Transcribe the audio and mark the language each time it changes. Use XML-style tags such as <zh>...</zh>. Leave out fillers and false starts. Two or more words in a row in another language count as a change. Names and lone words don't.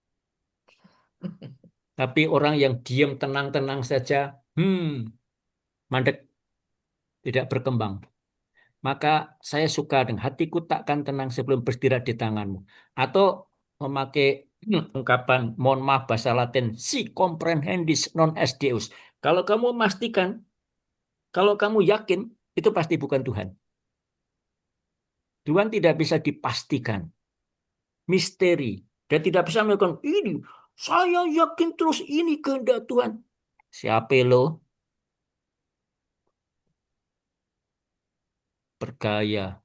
<id>Tapi orang yang diam tenang-tenang saja, mandek, tidak berkembang. Maka saya suka dengan hatiku takkan tenang sebelum beristirahat di tanganmu. Atau memakai ungkapan, mohon maaf bahasa Latin,</id> <la>si comprehendis non est Deus.</la> <id>Kalau kamu memastikan, kalau kamu yakin, itu pasti bukan Tuhan. Tuhan tidak bisa dipastikan. Misteri. Dan tidak bisa melakukan ini. Saya yakin terus ini kehendak Tuhan. Siapa lo? Bergaya.</id>